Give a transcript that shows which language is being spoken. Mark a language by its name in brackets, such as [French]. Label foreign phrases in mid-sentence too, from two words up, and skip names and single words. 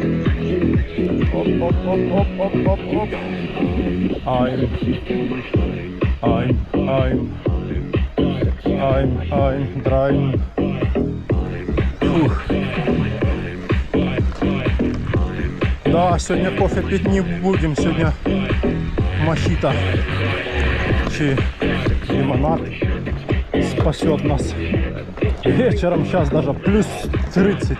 [Russian] Оп-оп-оп-оп-оп-оп-оп. Айм. Айм, айм. Айм, айм, драйм. Фух. Да, сегодня кофе пить не будем. Сегодня мохито. Чи лимонад спасет нас. Вечером сейчас даже плюс 30.